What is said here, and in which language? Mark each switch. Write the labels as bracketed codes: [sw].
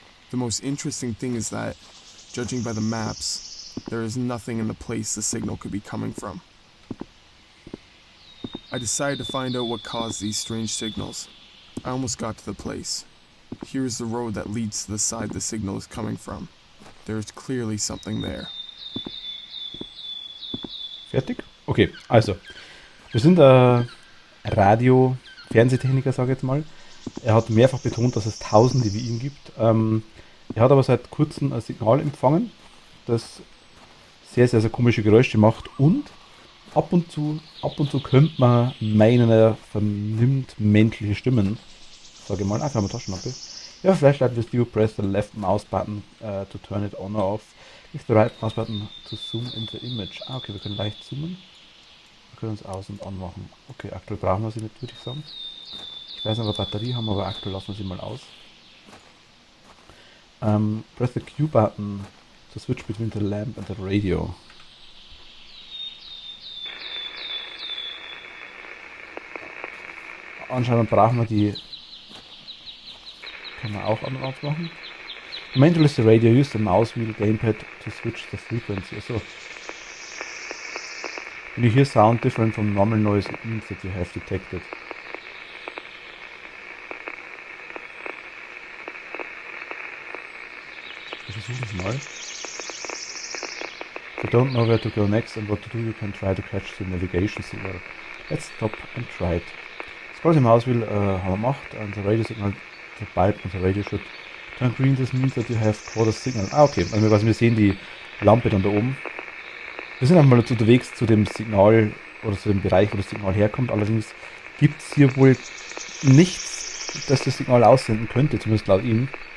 [en] The most interesting thing is that, judging by the maps, there is nothing in the place the signal could be coming from. I decided to find out what caused these strange signals. I almost got to the place. Here is the road that leads to the side the signal is coming from. There is clearly something there. [de] Fertig? Okay, also. Wir sind Radio-Fernsehtechniker, sage ich jetzt mal. Er hat mehrfach betont, dass es Tausende wie ihn gibt. Er hat aber seit kurzem ein Signal empfangen, das sehr, sehr, sehr komische Geräusche macht und ab und zu könnte man meinen, er vernimmt menschliche Stimmen. Sage mal, einfach mal Taschenlampe. [en] Your flashlight with you, press the left mouse button to turn it on or off. Use the right mouse button to zoom in the image. [de] Ah, okay, wir können leicht zoomen. Wir können uns aus- und anmachen. Okay, aktuell brauchen wir sie nicht, würde ich sagen. Ich weiß nicht, ob wir Batterie haben, aber aktuell lassen wir sie mal aus. [en] Press the Q button to switch between the lamp and the radio. [de] Anscheinend brauchen wir die. Kann man auch an und ausmachen. [en] To manipulate the radio, use the mouse wheel gamepad to switch the frequency. Also, when you hear sound different from normal noise, it means that you have detected. [de] Wir versuchen es mal. [en] If you don't know where to go next and what to do, you can try to catch the navigation signal. Let's stop and try it. Scroll the mouse wheel [de] haben wir gemacht, [en] and the radio signal, the bulb on the radio should turn green. This means that you have caught a signal. [de] Ah, okay, also wir sehen die Lampe dann da oben. Wir sind einmal jetzt unterwegs zu dem Signal oder zu dem Bereich, wo das Signal herkommt. Allerdings gibt es hier wohl nichts, das das Signal aussenden könnte, zumindest laut ihm.